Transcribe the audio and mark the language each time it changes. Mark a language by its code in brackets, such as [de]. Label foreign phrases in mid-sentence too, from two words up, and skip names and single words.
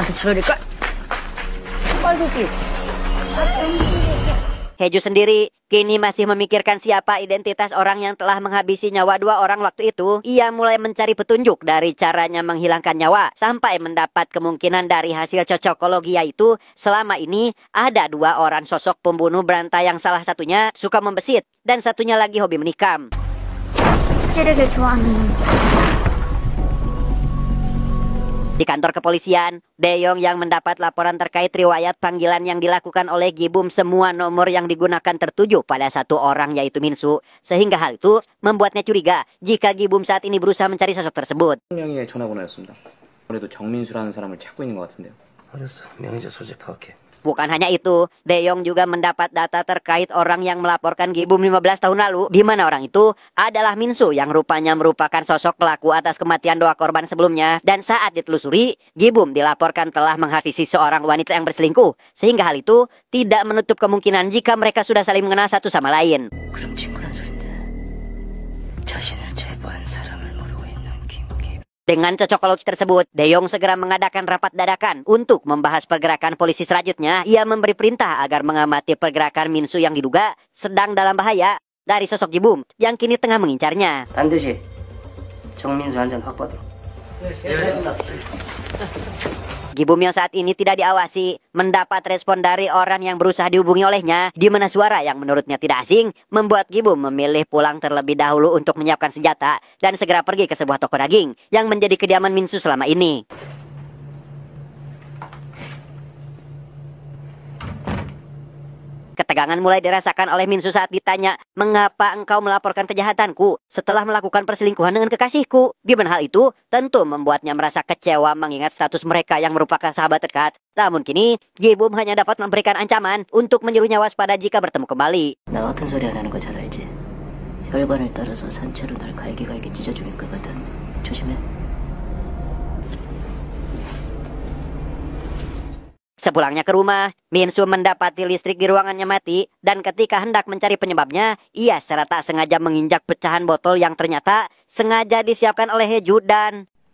[id] Heju sendiri kini masih memikirkan siapa identitas orang yang telah menghabisi nyawa 2 orang waktu itu. Ia mulai mencari petunjuk dari caranya menghilangkan nyawa sampai mendapat kemungkinan dari hasil cocokologi, yaitu selama ini ada 2 orang sosok pembunuh berantai yang salah satunya suka membesit dan satunya lagi hobi menikam. [ko] 찌르길 좋아하는 놈. [id] Di kantor kepolisian, Daeyong yang mendapat laporan terkait riwayat panggilan yang dilakukan oleh Gibum, semua nomor yang digunakan tertuju pada 1 orang yaitu Minsu. Sehingga hal itu membuatnya curiga jika Gibum saat ini berusaha mencari sosok tersebut. [ko] 명의의 전화번호였습니다. 아무래도 정민수라는 사람을 찾고 있는 것 같은데요. 알았어. 명의자 소재 파악해. [id] Bukan hanya itu, Daeyong juga mendapat data terkait orang yang melaporkan Gibum 15 tahun lalu, di mana orang itu adalah Minsu yang rupanya merupakan sosok pelaku atas kematian 2 korban sebelumnya. Dan saat ditelusuri, Gibum dilaporkan telah menghabisi seorang wanita yang berselingkuh, sehingga hal itu tidak menutup kemungkinan jika mereka sudah saling mengenal satu sama lain. [ko] 그럼 친구란 소린데 자신을 제보한 사람을 모르고 있는 김. [id] Dengan cocokologi tersebut, Daeyong segera mengadakan rapat dadakan untuk membahas pergerakan polisi selanjutnya. Ia memberi perintah agar mengamati pergerakan Minsu yang diduga sedang dalam bahaya dari sosok Gibum yang kini tengah mengincarnya. [ko] 반드시 정민수 한 잔 확보하도록. [id] Gibum yang saat ini tidak diawasi mendapat respon dari orang yang berusaha dihubungi olehnya, di mana suara yang menurutnya tidak asing membuat Gibum memilih pulang terlebih dahulu untuk menyiapkan senjata dan segera pergi ke sebuah toko daging yang menjadi kediaman Minsu selama ini. Ketegangan mulai dirasakan oleh Minsu saat ditanya, "Mengapa engkau melaporkan kejahatanku setelah melakukan perselingkuhan dengan kekasihku?" Di mana hal itu tentu membuatnya merasa kecewa mengingat status mereka yang merupakan sahabat dekat. Namun kini, Gibum hanya dapat memberikan ancaman untuk menyuruhnya waspada jika bertemu kembali. [ko] 나 같은 소리 안 하는 거 잘 알지? 혈관을 따라서 산채로 날 갈기갈기 찢어 죽일 거거든. 조심해. [id] Sepulangnya ke rumah, Minsu mendapati listrik di ruangannya mati dan ketika hendak mencari penyebabnya, ia secara tak sengaja menginjak pecahan botol yang ternyata sengaja disiapkan oleh Heju dan...